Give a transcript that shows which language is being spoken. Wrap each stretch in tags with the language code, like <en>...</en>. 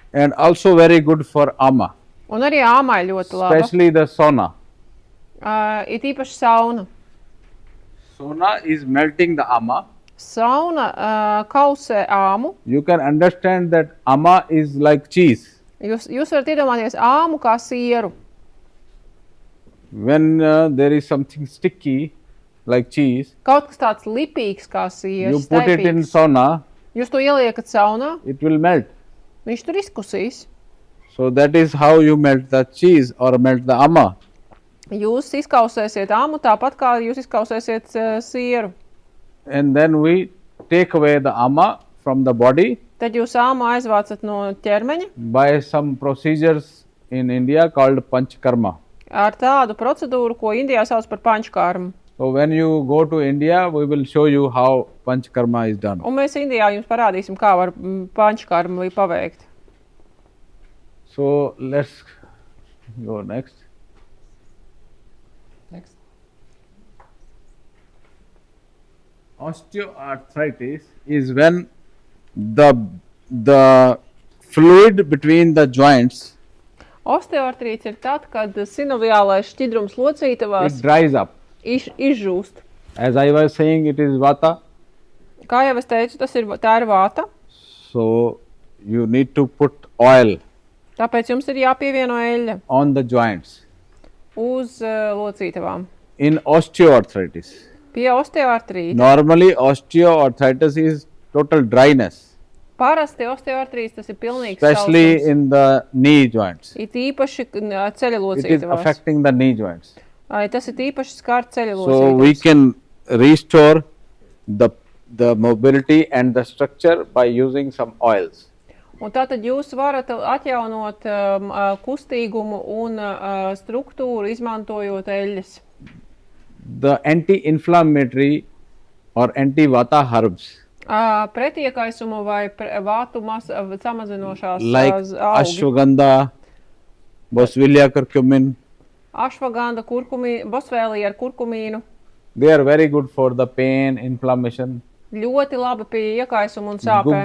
<en>and also very good for ama,</en> <lv>Un arī āmai ļoti laba.</lv> <en>especially the sauna.</en> <lv>It īpaši sauna.</lv> <en>Sauna is melting the ama.</en> <lv>Sauna kausē āmu.</lv> <en>You can understand that ama is like cheese.</en> <lv>Jūs varat iedomāties āmu kā sieru.</lv> <en>When there is something sticky like cheese,</en> <lv>Kaut kas tāds lipīgs kā sieras,</lv> <en>you put it in</en> <lv>staipīgs.</lv> <en>sauna,</en> <lv>Jūs to ieliekat saunā,</lv> <en>it will melt.</en> <lv>viņš tur izkusīs.</lv> <en>So that is how you melt the cheese or melt the ama.</en> <lv>Jūs izkausēsiet āmu tāpat kā jūs izkausēsiet sieru.</lv> <en>And then we take away the ama from the body</en> <lv>Tad jūs āmu aizvācat no ķermeņa</lv> <en>by some procedures in India called panchkarma.</en> <lv>ar tādu procedūru, ko Indijā sauc par pančkārmu.</lv> <en>So when you go to India, we will show you how panchkarma is done.</en> <lv>Un mēs Indijā jums parādīsim, kā var pančkārmu paveikt.</lv> <en>So let's go next. Osteoarthritis is when the fluid between the joints</en> <lv>Osteoartrīts ir tad, kad sinoviālais šķidrums locītavās</lv> <en>it dries up.</en> <lv>izžūst.</lv> <en>As I was saying, it is vata.</en> <lv>Kā jau es teicu, tā ir vāta.</lv> <en>So you need to put oil</en> <lv>Tāpēc jums ir jāpievieno eļļa</lv> <en>on the joints.</en> <lv>uz locītavām.</lv> <en>In osteoarthritis,</en> <lv>Pie osteoartrīta.</lv> <en>normally osteoarthritis is total dryness,</en> <lv>Parasti osteoartrīts tas ir pilnīgs</lv> <en>especially</en> <lv>sausums.</lv> <en>in the knee joints.</en> <lv>It īpaši ceļa</lv> <en>It is</en> <lv>locītavās.</lv> <en>affecting the knee joints.</en> <lv>Tas ir īpaši skārt ceļa</lv> <en>So we</en> <lv>locītavas.</lv> <en>can restore the mobility and the structure by using some oils.</en> <lv>Un tātad jūs varat atjaunot kustīgumu un struktūru, izmantojot eļļas.</lv> <en>The anti-inflammatory or anti-vata herbs</en> <lv>Pretiekaisumu vai vātu samazinošās</lv> <en>like</en> <lv>augi.</lv> <en>ashwagandha, boswellia curcumin.</en> <lv>Ašvaganda, bosvēlija ar kurkumīnu.</lv> <en>They are very good for the pain, inflammation.</en> <lv>Ļoti labi pie iekaisuma un sāpēm.</lv>